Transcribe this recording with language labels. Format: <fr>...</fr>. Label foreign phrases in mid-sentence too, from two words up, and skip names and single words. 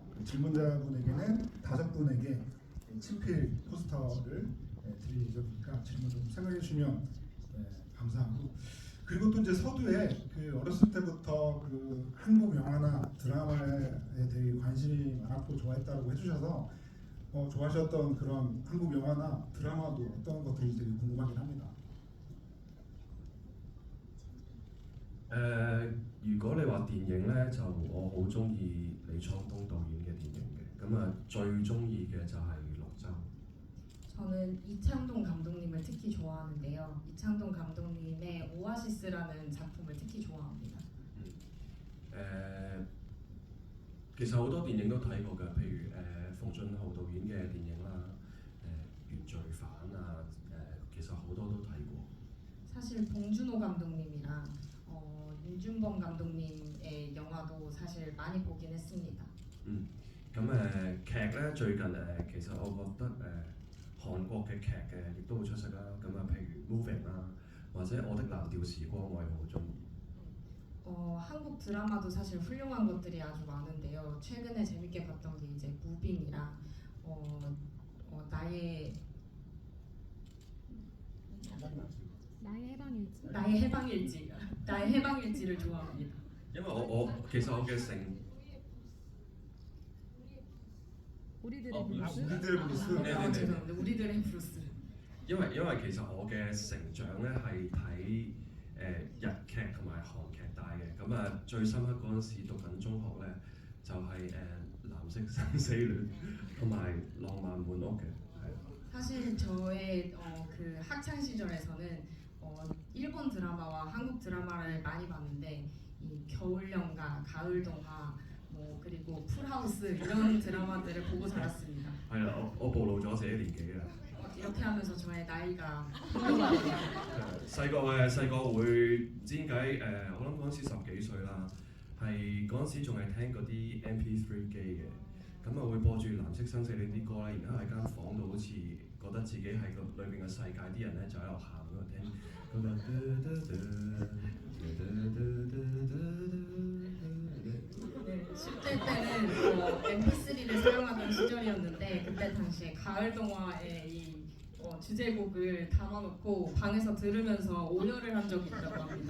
<ko>그 질문자분에게는 5분에게 친필 포스터를 드릴 예정이니까 질문 좀 생각해 주시면 감사하고 그리고 또 이제 서두에 그 어렸을 때부터 그 한국 영화나 드라마에 되게 관심이 많았고 좋아했다고 해주셔서 좋아하셨던 그런 한국 영화나 드라마도 어떤 것들이 되게 궁금하긴 합니다.</ko> <yue>如果你話電影呢，就我好中意李滄東導演嘅電影嘅，咁啊最中意嘅就係綠洲。</yue> <ko>저는 이창동 감독님을 특히 좋아하는데요. 이창동 감독님의 오아시스라는 작품을 특히 좋아합니다.</ko> <yue>其實好多電影都睇過㗎，譬如馮俊豪導演嘅電影啦，原罪犯啊，其實好多都睇過。</yue> <ko>사실 봉준호 감독님이랑 윤준범 감독님의 영화도 사실 많이 보긴 했습니다.</ko> <yue>咁劇咧最近其實我覺得韓國嘅劇亦都好出色啦。咁啊，譬如 Moving 啦，或者我的藍調時光，我又好中意。</yue> <ko>한국 드라마도 사실 훌륭한 것들이 아주 많은데요. 최근에 재밌게 봤던 게 이제 무빙이랑 나의 해방일지를 좋아합니다.</ko> <yue>因為其實我嘅成</yue> <ko>우리들의 블루스? 우리들의 블루스. 죄송합니다. 우리들의 브루스.</ko> <yue>因為其實我嘅成長咧係睇日劇同埋韓劇大嘅，咁啊最深刻嗰陣時讀緊中學咧就係藍色生死戀同埋浪漫滿屋嘅，係。</yue> <ko>사실 저의 그 학창 시절에서는 일본 드라마와 한국 드라마를 많이 봤는데 이 겨울연가, 가을동화, 뭐 그리고 풀하우스 이런 드라마들을 보고 자랐습니다.</ko> <yue>係啦，我暴露咗自己年紀啦。</yue> <ko>이렇게 하면서 저의 나이가 흘러가네요.</ko> <yue>細個會唔知點解我諗嗰陣時10幾歲啦，係嗰陣時仲係聽嗰啲 MP3 機嘅，咁啊會播住藍色生死戀啲歌咧，然後喺間房度好似覺得自己係個裏邊嘅世界，啲人咧就喺度喊喺度聽嗰</yue> <ko>네, 10대 때는 MP3를 사용하던 시절이었는데 그때 당시에 가을 동화의 이 주제곡을 담아놓고 방에서 들으면서 오열을 한 적이 있다고 합니다.</ko>